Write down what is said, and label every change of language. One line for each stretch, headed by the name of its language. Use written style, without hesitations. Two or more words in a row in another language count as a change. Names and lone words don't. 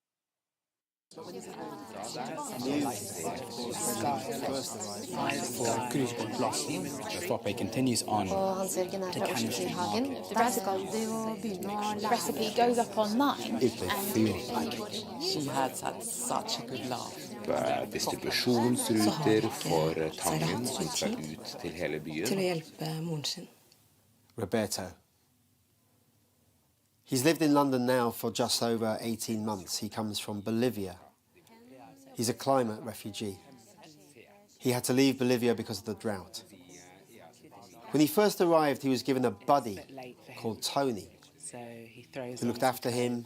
English: Tropic continues on. Recipe goes up online. She had such a good laugh.
Norwegian: Distribusjonsruter for tangen som skal ut til hele byen. Til å hjelpe moren sin. Roberto.
English: He's lived in London now for just over 18 months. He comes from Bolivia. He's a climate refugee. He had to leave Bolivia because of the drought. When he first arrived, he was given a buddy called Tony, who looked after him.